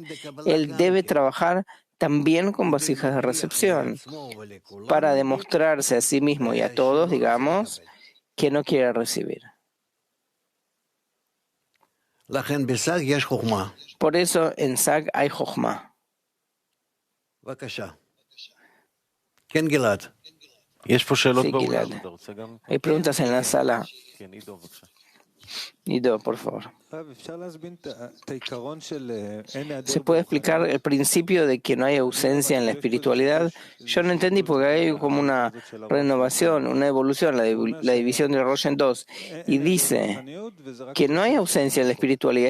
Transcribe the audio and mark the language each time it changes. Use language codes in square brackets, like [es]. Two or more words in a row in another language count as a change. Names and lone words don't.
[es] Él debe trabajar también con vasijas de recepción para demostrarse a sí mismo y a todos, digamos, que no quiere recibir. Por eso en Sag hay Jochma. [he] יש פה שאלות [es] Sí, [he] באולם. Gilad. [es] Hay preguntas en la sala. [he] כן, עידו, בבקשה. [es] Ido, por favor. ¿Se puede explicar el principio de que no hay ausencia en la espiritualidad? Yo no entendí porque hay como una renovación, una evolución, la división del Rosh en dos. Y dice que no hay ausencia en la espiritualidad.